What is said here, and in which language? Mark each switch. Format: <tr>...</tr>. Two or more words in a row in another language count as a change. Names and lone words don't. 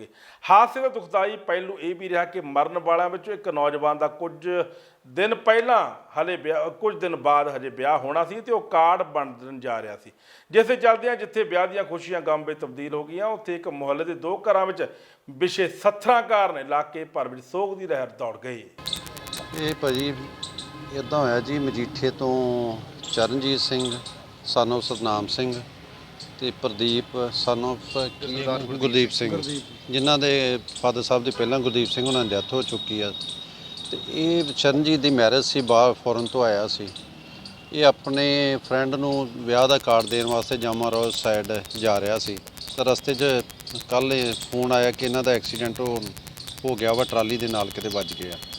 <pa>ਹਾਦਸੇ ਦਾ ਦੁਖਦਾਈ ਪਹਿਲੂ ਇਹ ਵੀ ਰਿਹਾ ਕਿ ਮਰਨ ਵਾਲਿਆਂ ਵਿੱਚੋਂ ਇੱਕ ਨੌਜਵਾਨ ਦਾ ਕੁਝ ਦਿਨ ਬਾਅਦ ਹਜੇ ਵਿਆਹ ਹੋਣਾ ਸੀ ਤੇ ਉਹ ਕਾਰਡ ਬਣਨ ਜਾ ਰਿਹਾ ਸੀ, ਜਿਸ ਦੇ ਚੱਲਦਿਆਂ ਜਿੱਥੇ ਵਿਆਹ ਦੀਆਂ ਖੁਸ਼ੀਆਂ ਗਮ ਵਿੱਚ ਤਬਦੀਲ ਹੋ ਗਈਆਂ, ਉੱਥੇ ਇੱਕ ਮੁਹੱਲੇ ਦੇ 2 ਘਰਾਂ ਵਿੱਚ ਵਿਸ਼ੇ ਸੱਥਰਾਂ ਕਾਰਨ ਇਲਾਕੇ ਭਰ ਵਿੱਚ ਸੋਗ ਦੀ ਲਹਿਰ ਦੌੜ ਗਈ। ਇਹ ਭਾਜੀ ਇੱਦਾਂ ਹੋਇਆ ਜੀ, ਮਜੀਠੇ ਤੋਂ ਚਰਨਜੀਤ ਸਿੰਘ</pa> <en>son of</en> <pa>ਸਤਨਾਮ ਸਿੰਘ ਤੇ ਪ੍ਰਦੀਪ</pa> <en>son of</en> <pa>ਗੁਰਦੀਪ ਸਿੰਘ, ਜਿਨ੍ਹਾਂ ਦੇ ਫਾਦਰ ਸਾਹਿਬ ਦੀ ਪਹਿਲਾਂ ਗੁਰਦੀਪ ਸਿੰਘ ਉਹਨਾਂ ਦੀ ਡੈਥ ਹੋ ਚੁੱਕੀ ਆ। ਤੇ ਇਹ ਚਰਨਜੀਤ ਦੀ ਮੈਰਿਜ ਸੀ, ਬਾਹਰ ਫੋਰਨ ਤੋਂ ਆਇਆ ਸੀ। ਇਹ ਆਪਣੇ ਫਰੈਂਡ ਨੂੰ ਵਿਆਹ ਦਾ ਕਾਰਡ ਦੇਣ ਵਾਸਤੇ ਜਾਮਾ</pa> <en>road side</en> <pa>ਜਾ ਰਿਹਾ ਸੀ, ਤਾਂ ਰਸਤੇ 'ਚ ਕੱਲ੍ਹ ਫੋਨ ਆਇਆ ਕਿ ਇਹਨਾਂ ਦਾ ਐਕਸੀਡੈਂਟ ਹੋ ਗਿਆ ਵਾ, ਟਰਾਲੀ ਦੇ ਨਾਲ ਕਿਤੇ ਵੱਜ ਗਿਆ।</pa>